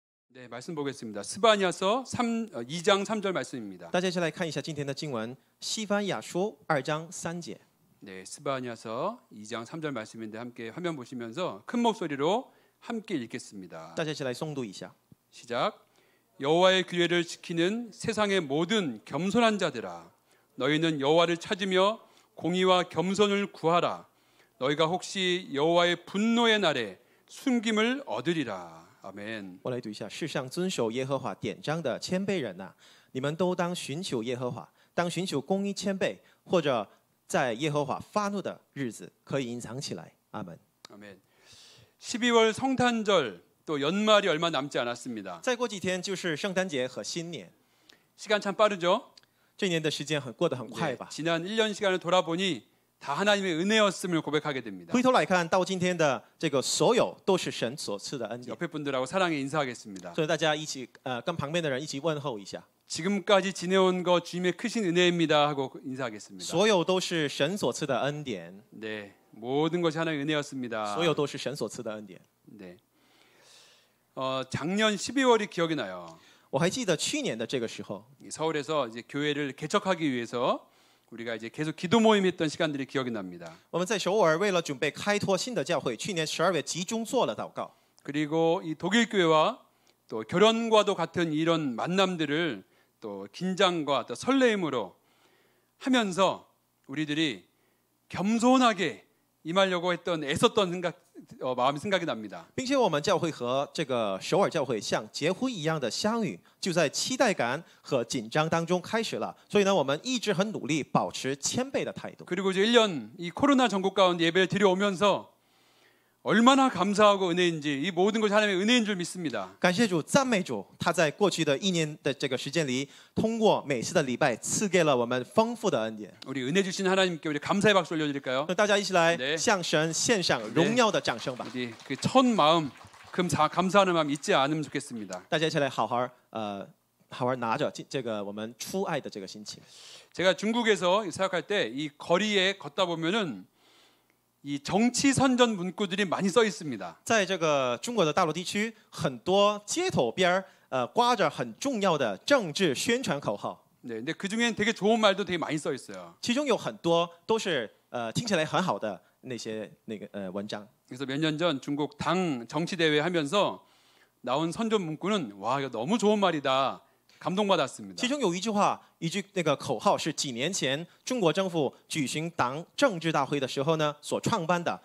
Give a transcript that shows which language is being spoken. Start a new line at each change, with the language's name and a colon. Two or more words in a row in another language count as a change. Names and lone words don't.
Korean: 네, 말씀 보겠습니다. 스바냐서 2장 3절 말씀입니다.
Chinese: 大家一起来看一下今天的经文，西番雅书2章3节。
Korean: 네, 스바냐서 2장 3절 말씀인데 함께 화면 보시면서 큰 목소리로 함께 읽겠습니다.
Chinese: 大家一起来诵读一下。
Korean: 시작. 여호와의 규례를 지키는 세상의 모든 겸손한 자들아, 너희는 여호와를 찾으며 공의와 겸손을 구하라. 너희가 혹시 여호와의 분노의 날에 숨김을 얻으리라. 아멘.
Chinese: 我来读一下：世上遵守耶和华典章的谦卑人呐、你们都当寻求耶和华，当寻求公义谦卑，或者在耶和华发怒的日子可以隐藏起来。阿门。
Korean: 아멘. 12월 성탄절 또 연말이 얼마 남지 않았습니다.
Chinese: 再过几天就是圣诞节和新年，
Korean: 시간 참 빠르죠?
Chinese: 这年的时间过得很快
Korean: 네,
Chinese: 吧？
Korean: 지난 1년 시간을 돌아보니 다 하나님의 은혜였음을 고백하게 됩니다.
Chinese: 回头来看到今天的这个所有都是神所赐的恩典，
Korean: 옆에 분들하고 사랑에 인사하겠습니다.
Chinese: 所以大家一起跟旁边的人一起问候一下，
Korean: 지금까지 지내온 거 주님의 크신 은혜입니다 하고 인사하겠습니다.
Chinese: 所有都是神所赐的恩典，
Korean: 네, 모든 것이 하나님의 은혜였습니다.
Chinese: 所有都是神所赐的恩典。
Korean: 네, 작년 12월이 기억이 나요.
Chinese: 我还记得去年的这个时候，
Korean: 서울에서 이제 교회를 개척하기 위해서 우리가 이제 계속 기도 모임했던 시간들이 기억이 납니다.
Chinese: 我们在首尔为了准备开拓新的教会，去年12月集中做了祷告。
Korean: 그리고 이 독일 교회와 또 결혼과도 같은 이런 만남들을 또 긴장과 또 설레임으로 하면서 우리들이 겸손하게 임하려고 했던 애썼던 마음이 생각이 납니다.
Chinese: 并且我们教会和这个首尔教会像结婚一样的相遇，就在期待感和紧张当中开始了。所以呢，我们一直很努力保持谦卑的态度。
Korean: 그리고 이제 1년 이 코로나 전국 가운데 예배를 드려오면서 얼마나 감사하고 은혜인지 이 모든 것이 하나님의 은혜인 줄 믿습니다.
Chinese: 感谢主，赞美主，他在过去的一年的这个时间里，通过每次的礼拜赐给了我们丰富的恩典。
Korean: 우리 은혜 주신 하나님께 우리 감사의 박수 올려드릴까요?
Chinese: 那大家一起来
Korean: 네
Chinese: 向神献上荣耀的掌声吧！
Korean: 우리 그 첫 마음, 감사하는 마음 잊지 않으면 좋겠습니다.
Chinese: 大家一起来好好拿着这个我们初爱的这个心情。
Korean: 제가 중국에서 사역할 때 이 거리에 걷다 보면은 이 정치 선전 문구들이 많이 써 있습니다.
Chinese: 在这个中国的大陆地区，很多街头边挂着很重要的政治宣传口号。
Korean: 네, 근데 그 중엔 되게 좋은 말도 되게 많이 써 있어요.
Chinese: 其中有很多都是听起来很好的那个文章。
Korean: 그래서 몇 년 전 중국 당 정치 대회 하면서 나온 선전 문구는 와 이거 너무 좋은 말이다. 감동받았습니다.
Chinese: 其中有一句那个口号是几年前中国政府举行党政治大会的时候呢所创办的。